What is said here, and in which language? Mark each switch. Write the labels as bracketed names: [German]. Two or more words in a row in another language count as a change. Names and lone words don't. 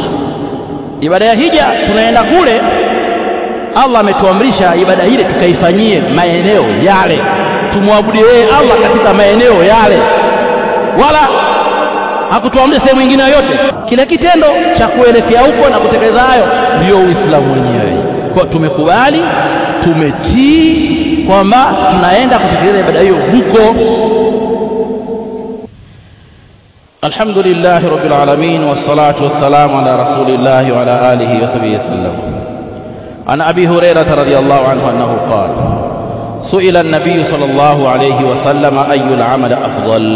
[Swahili] Ibada ya hija tunaenda kule, Allah ametuamrisha ibada ile tukaifanyie maeneo yale, tumwabudie yeye Allah katika maeneo yale, wala hakutuamrisha sehemu nyingine yoyote. Kile kitendo cha kuelekea huko na kutekeleza hayo ndio Uislamu wenyewe. Kwa tumekubali, tumetii kwamba tunaenda kutekeleza ibada hiyo huko. [Arabic] الحمد لله رب العالمين والصلاة والسلام على رسول الله وعلى آله وصحبه وسلم. عن أبي هريرة رضي الله عنه أنه قال سئل النبي صلى الله عليه وسلم أي الأعمال أفضل.